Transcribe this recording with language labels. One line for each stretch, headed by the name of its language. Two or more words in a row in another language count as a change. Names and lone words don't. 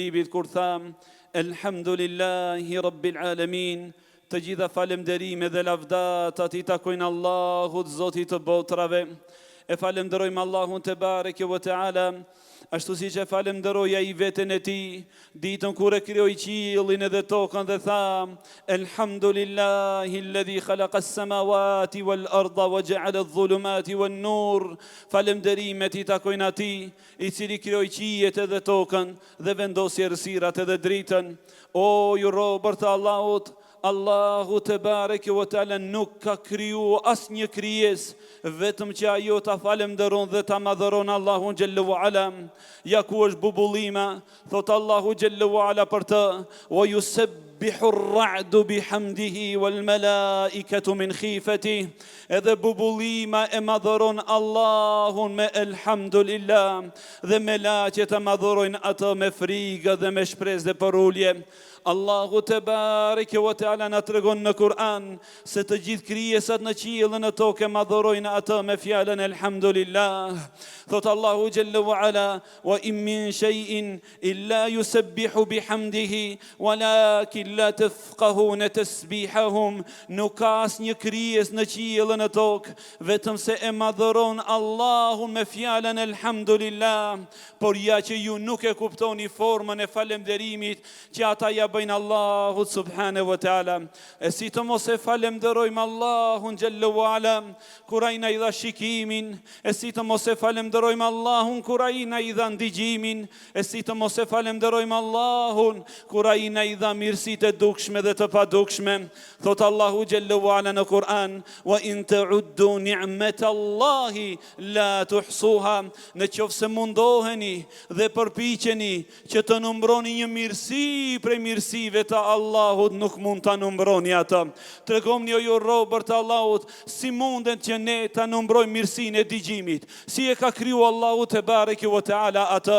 Albanian: libit kur tham,
Arabic: الحمد لله رب العالمين,
Albanian: të gjitha falenderime dhe lavdatat I takojnë Allahut Zotit të botrave, e falenderojmë Allahun
Arabic: تبارك وتعالى,
Albanian: ashtu si që falenderoja I veten e ti, ditën kur e krijoi qiellin edhe tokën dhe tha,
Arabic: الحمد لله الذي خلق السماوات والأرض وجعل الظلمات والنور.
Albanian: Falenderimet I takojnë atij, I cili krijoi qiejt edhe tokën dhe vendosi errësirat edhe dritën. O ju robër të Allahut, Allahu
Arabic: تبارك وتعالى
Albanian: nuk ka kriju asnjë krijes, vetëm që ajo ta falenderon dhe ta madhëron Allahun
Arabic: جل وعلا.
Albanian: Ja ku është bubullima, thot Allahu
Arabic: جل وعلا
Albanian: për të,
Arabic: ويسبح الرعد بحمده والملائكة من خيفته.
Albanian: Edhe bubullima e madhëron Allahun me elhamdulillah, dhe melaqet e madhërojnë atë me frikë dhe me shpresë dhe për ulje. Allahu
Arabic: تبارك وتعالى
Albanian: na tregon në Kur'an se të gjithë krijesat në qiell dhe në tokë madhërojnë atë me fjalën elhamdulillah.
Arabic: Thot Allahu جل وعلا وإن من شيء إلا يسبح بحمده ولكن لا تفقهون تسبيحهم.
Albanian: Nuk ka asnjë krijes në qiell dhe në tokë vetëm se e madhëron Allahun me fjalën elhamdulillah, por ja që ju nuk e kuptoni formën e falënderimit që ata ja bëjnë Allahut
Arabic: سبحانه وتعالى.
Albanian: E si të mos e falemderojmë Allahun
Arabic: جل وعلا
Albanian: kur ai na I dha shikimin, e si të mos e falemderojmë Allahun kur ai na I dha ndigjimin, e si të mos e falemderojmë Allahun kur ai na I dha mirësitë e dukshme dhe të padukshme. Thot Allahu
Arabic: جل وعلا
Albanian: në Kur'an,
Arabic: وإن تعدوا نعمة الله لا تحصوها.
Albanian: Në qoftë se mundoheni dhe përpiqeni që të numroni një mirësi prej mirësive të Allahut, nuk mund ta numroni atë. Tregomni o ju robër të Allahut, si mundet që ne ta numrojmë mirësinë e dëgjimit. Si e ka kriju Allahu
Arabic: تبارك وتعالى
Albanian: atë.